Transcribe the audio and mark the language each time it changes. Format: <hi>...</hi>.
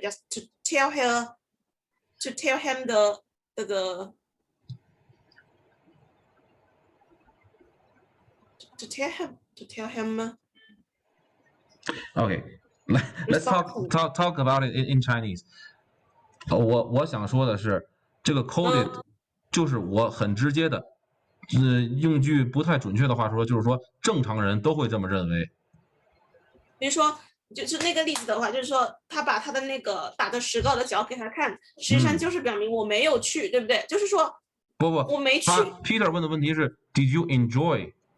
<en>Just to tell him the to tell him. Okay, let's talk about it in Chinese.</en> <zh>我想说的是，这个 coded 就是我很直接的，用句不太准确的话说，就是说正常人都会这么认为。比如说，就是那个例子的话，就是说他把他的那个打的石膏的脚给他看，实际上就是表明我没有去，对不对？就是说不，我没去。 Peter 问的问题是</zh> <en>Did you enjoy？</en>